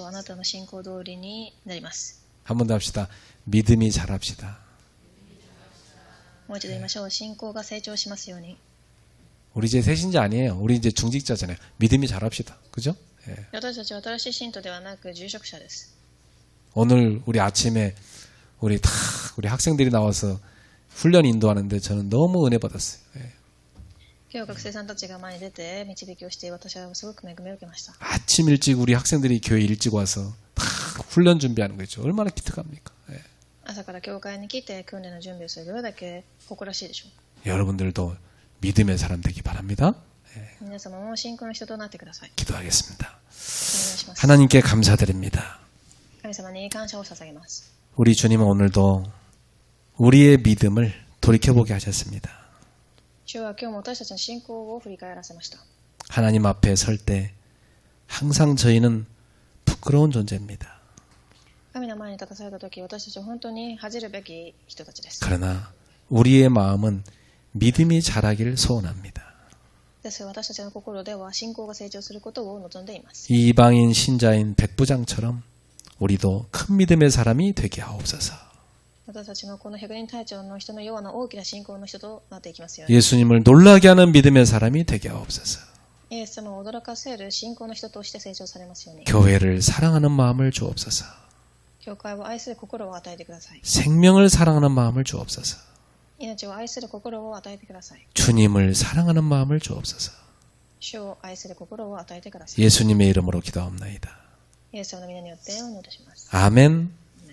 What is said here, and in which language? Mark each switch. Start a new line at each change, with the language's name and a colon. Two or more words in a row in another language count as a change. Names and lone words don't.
Japanese: あなたの信仰通りになります。
Korean: 한 번 더 합시다. 믿음이 자랍시다.
Japanese: もう一度言いましょう。信仰が成長しますように。
Korean: 우리 이제 새신자 아니에요. 우리 이제 중직자잖아요. 믿음이 자랍시다. 그죠? 예.
Japanese: 私たちは新しい信徒ではなく住職者です。
Korean: 오늘 우리 아침에 우리 학생들이 나와서 훈련 인도하는데 저는 너무 은혜 받았어요. 예.
Japanese: 今日学生さんたちが前に出て導きをして私はすごく恵みを受けました。
Korean: 아침 일찍 우리 학생들이 교회 일찍 와서 다 훈련 준비하는 거죠. 얼마나 기특합니까? 예.
Japanese: 朝から教会に来て訓練の準備をするどれだけ誇らしいでしょう。
Korean: 여러분들도 믿음의 사람 되기 바랍니다.
Japanese: 皆様も信仰の人となってください。
Korean: 기도하겠습니다.
Japanese: お願いします。
Korean: 하나님께 감사드립니다.
Japanese: 神様に感謝を捧げます。
Korean: 우리 주님은 오늘도 우리의 믿음을 돌이켜보게 하셨습니다.
Japanese: 主は今日も私たちの信仰を振り返らせました。
Korean: 하나님 앞에 설 때 항상 저희는 부끄러운 존재입니다.
Japanese: 神の前に立たされた時、私たちは本当に恥じるべき人たちです。
Korean: 그러나 우리의 마음은 믿음이 자라길 소원합니다.
Japanese: ですが私たちの心では信仰が成長することを望んでいます。
Korean: 이방인 신자인 백부장처럼 우리도 큰 믿음의 사람이 되게 하옵소서.
Japanese: 私たちもこの百人隊長の人のような大きな信仰の人となっていきますように。
Korean: 예수님을 놀라게 하는 믿음의 사람이 되게 하옵소서.
Japanese: イエス様を驚かせる信仰の人として成長されますように。
Korean: 교회를 사랑하는 마음을 주옵소서.
Japanese: 教会を愛する心を与えてください。
Korean: 생명을 사랑하는 마음을 주옵소서.
Japanese: 命を愛する心を与えてください。
Korean: 주님을 사랑하는 마음을 주옵소서.
Japanese: 主を愛する心を与えてください。
Korean: 예수님의 이름으로 기도합나이다.
Japanese: イエス様の皆によってお願いいたします。
Korean: 아멘.